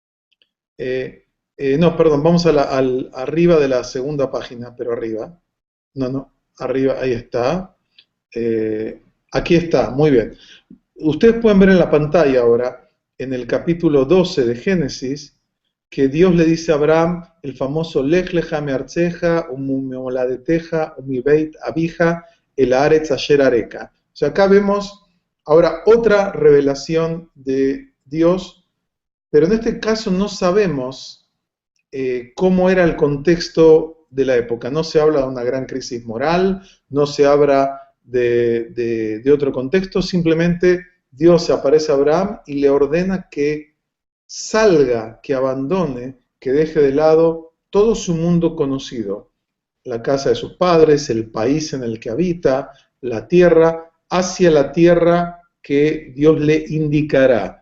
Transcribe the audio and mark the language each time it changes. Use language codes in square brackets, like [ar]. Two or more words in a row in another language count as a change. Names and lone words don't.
[es] No, perdón, vamos arriba de la segunda página, pero arriba. No, arriba, ahí está. Aquí está, muy bien. Ustedes pueden ver en la pantalla ahora, en el capítulo 12 de Génesis, que Dios le dice a Abraham el famoso [he] לך לך מארצך וממולדתך ומבית אביך אל הארץ אשר אראך. [es] O sea, acá vemos ahora otra revelación de Dios, pero en este caso no sabemos cómo era el contexto de la época. No se habla de una gran crisis moral, no se habla de otro contexto, simplemente Dios se aparece a Abraham y le ordena que salga, que abandone, que deje de lado todo su mundo conocido, la casa de sus padres, el país en el que habita, la tierra, hacia la tierra que Dios le indicará.